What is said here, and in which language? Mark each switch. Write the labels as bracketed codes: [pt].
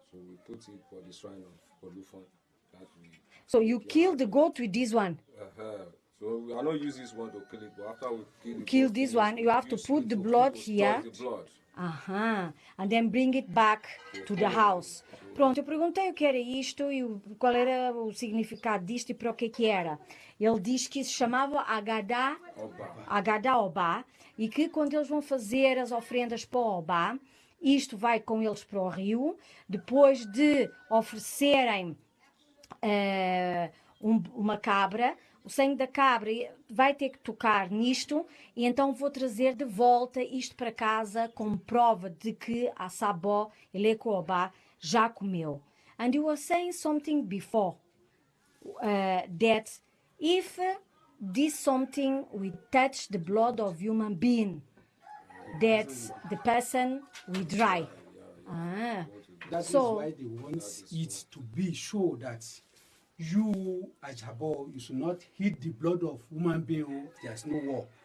[en] So we put it for the shrine of Olufon. So you kill the goat with this one? So we are not use this one to kill it, but after we kill this one, you have to put the blood here. The blood. And then bring it back to the house. [pt] Pronto, eu perguntei o que era isto e qual era o significado disto e para o que era. Ele diz que isso chamava Agadaoba e que quando eles vão fazer as ofrendas para o Oba, isto vai com eles para o rio, depois de oferecerem uma cabra, o sangue da cabra vai ter que tocar nisto e então vou trazer de volta isto para casa como prova de que Asabo, Oba, já comeu. [en] And you were saying something before that if this something will touch the blood of human being, that the person will dry. That is why they want it to be sure that you, as Habo, you should not hit the blood of human being. There's no war.